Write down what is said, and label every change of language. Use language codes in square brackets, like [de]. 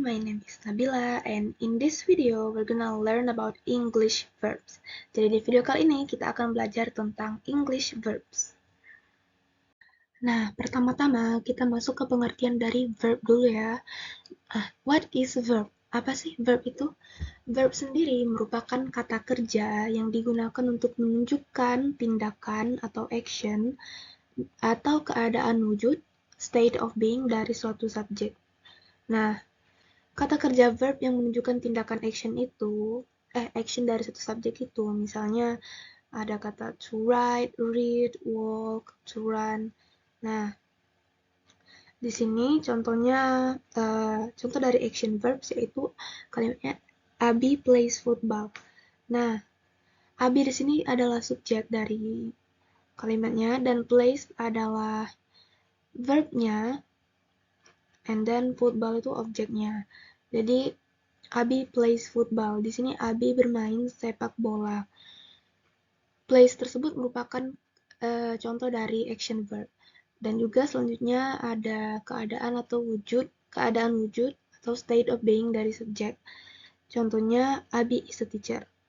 [en] My name is Nabila and in this video we're gonna learn about English verbs. [id] Jadi di video kali ini kita akan belajar tentang English verbs. Nah, pertama-tama kita masuk ke pengertian dari verb dulu ya. [en] What is verb? [id] Apa sih verb itu? Verb sendiri merupakan kata kerja yang digunakan untuk menunjukkan tindakan atau action atau keadaan wujud, state of being dari suatu subjek. Nah, kata kerja verb yang menunjukkan tindakan action dari satu subjek itu, misalnya ada kata to write, read, walk, to run. Nah, di sini contohnya, contoh dari action verbs yaitu kalimatnya [en] Abi plays football. [id] Nah, Abi di sini adalah subjek dari kalimatnya dan plays adalah verbnya, and then football itu objeknya. [en] Jadi Abi plays football. [id] Di sini Abi bermain sepak bola. Plays tersebut merupakan contoh dari action verb. Dan juga selanjutnya ada keadaan wujud atau state of being dari subjek. [en] Contohnya Abi is a teacher.